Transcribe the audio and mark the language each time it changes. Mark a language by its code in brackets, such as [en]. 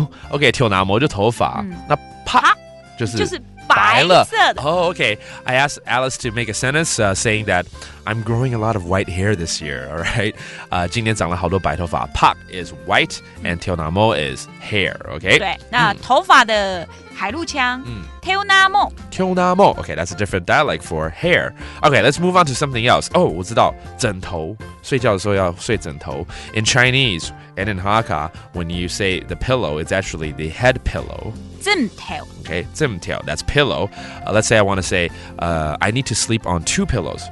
[zh] ，OK， 跳那毛就头发，那拍就是白了。 [en] Oh, okay. I asked Alice to make a sentence saying that I'm growing a lot of white hair this year. All right. [zh] 今年长了好多白头发。 [en] Pak is white and 跳那毛 is hair. Okay. [zh] 对，那头发的海陆腔，跳那毛。 [en] Okay, that's a different dialect for hair. Okay, let's move on to something else. [zh] Oh, 我知道，枕头，睡觉的时候要睡枕头。 [en] In Chinese and in Hakka, when you say the pillow, it's actually the head pillow. [zh] 枕头。 [en] Okay, 枕头 that's pillow. Let's say I want to say, I need to sleep on 2 pillows.